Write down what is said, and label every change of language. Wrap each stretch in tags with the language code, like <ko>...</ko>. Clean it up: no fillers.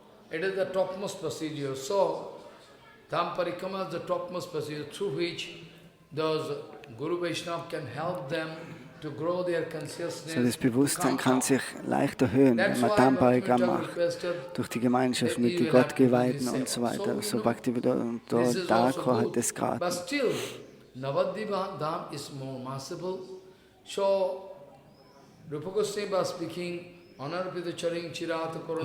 <en>It is the topmost procedure. So, Dham Parikrama is the topmost procedure through which those Guru Vaishnava can help them to grow their consciousness.</en> <de>So, das Bewusstsein kann sich leicht erhöhen, wenn man Dham Parikram macht, durch die Gemeinschaft mit den Gottgeweihten und so weiter. So Bhaktivinoda Thakur hat das geraten.</de> <en>But still, Navadvipa Dham is more merciful. So, Rupa Goswami was speaking, Anarpita Charing Chirat Korona.</en>